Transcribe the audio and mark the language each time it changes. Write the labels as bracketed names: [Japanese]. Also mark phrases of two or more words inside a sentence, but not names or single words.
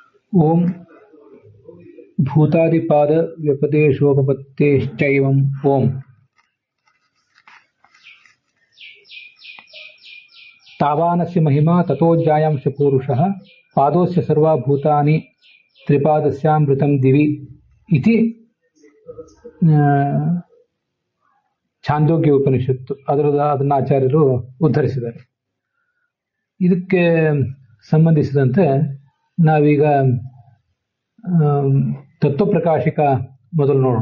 [Sanskrit] ओम भूतादिपाद व्यपदेशोपपत्तेश्चैवम् ओम तावानस्य महिमा ततोऽजायांश पूरुषः पादोस्य सर्वा भूतानि त्रिपादस्यामृतं दिवि इति [Kannada] ಛಾಂದೋಗ್ಯ ಉಪನಿಷತ್ತು ಅದನ್ನ ಆಚಾರ್ಯರು ಉದ್ಧರಿಸಿದ್ದಾರೆ. ಇದಕ್ಕೆ ಸಂಬಂಧಿಸಿದಂತೆ ನಾವೀಗ ತತ್ವಪ್ರಕಾಶಿಕ ಮೊದಲು ನೋಡೋಣ.